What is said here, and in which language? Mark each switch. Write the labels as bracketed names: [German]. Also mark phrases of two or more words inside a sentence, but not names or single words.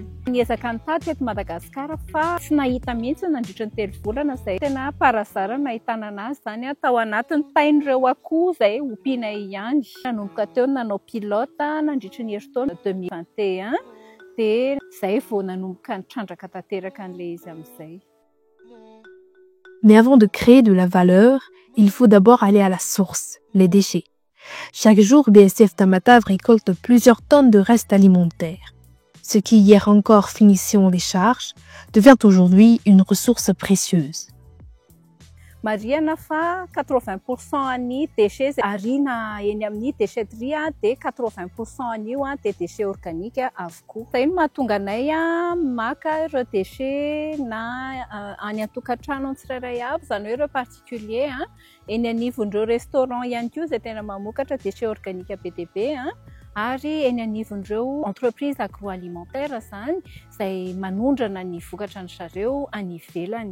[Malagasy] Niezaka nitady teto Madagasikara fa tsy nahita mihitsy nandritra ny 3 volana izay tena parazara nahitana anazy izany tao anatin'ny tain'ireo akoho izay ompianay ihany. Nanomboka teo nanao pilote nandritra ny herintaona 2021 dia izay vao nanomboka nitrandraka tanteraka an'ilay izy amin'izay. [French] Mais avant de créer de la valeur, il faut d'abord aller à la source, les déchets. Chaque jour, BSF Tamatave récolte plusieurs tonnes de restes alimentaires. Ce qui hier encore finissait en décharge devient aujourd'hui une ressource précieuse. [Malagasy] Marihana fa 80% ny déchets arina eny amin'ny déchetterie dia 80% an'io dia [French] déchets organiques [Malagasy] avokoa. Izay no mahatonga anay maka ireo déchets na any an-tokantrano tsirairay avy, izany hoe ireo particulier eny anivon'ireo restaurant ihany koa izay tena mamokatra [French] déchets organiques [Malagasy] be dia be ary eny anivon'ireo [French] entreprise agroalimentaire [Malagasy] izany izay manondrana ny vokatra ny zareo any ivelany.